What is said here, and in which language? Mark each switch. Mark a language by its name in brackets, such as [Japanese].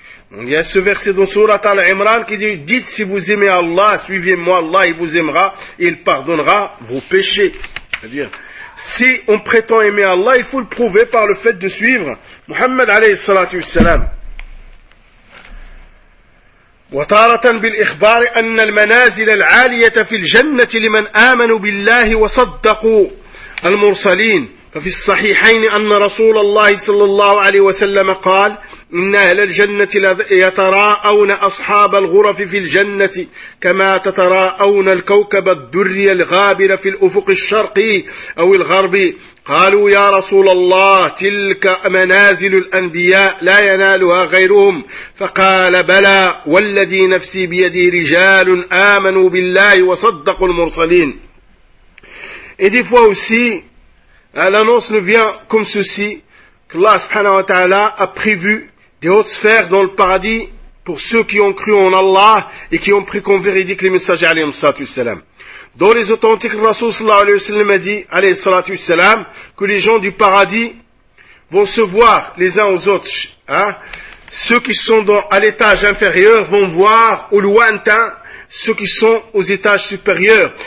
[French] Il y a ce verset dans Sourate Al-Imran qui dit, dites si vous aimez Allah, suivez-moi Allah, il vous aimera, il pardonnera vos péchés. C'est-à-dire, si on prétend aimer Allah, il faut le prouver par le fait de suivre Muhammad alayhi salatu wassalam. [Arabic] وطارة بالإخبار أن المنازل العالية في الجنة لمن آمنوا بالله وصدقوا المرسلين ففي الصحيحين أن رسول الله صلى الله عليه وسلم قال إن أهل الجنة يتراءون أصحاب الغرف في الجنة كما تتراءون الكوكب الدري الغابر في الأفق الشرقي أو الغربي قالوا يا رسول الله تلك منازل الأنبياء لا ينالها غيرهم فقال بلى والذي نفسي بيده رجال آمنوا بالله وصدقوا المرسلين [French] Et des fois aussi, l'annonce nous vient comme ceci, que Allah subhanahu wa ta'ala a prévu des hautes sphères dans le paradis pour ceux qui ont cru en Allah et qui ont pris comme véridique les messagers alayhi sallatu wassalam. Dans les authentiques, le Rasoul sallallahu alayhi wa sallam a dit, alayhi sallatu wassalam, que les gens du paradis vont se voir les uns aux autres, Ceux qui sont à l'étage inférieur vont voir au lointain ceux qui sont aux étages supérieurs.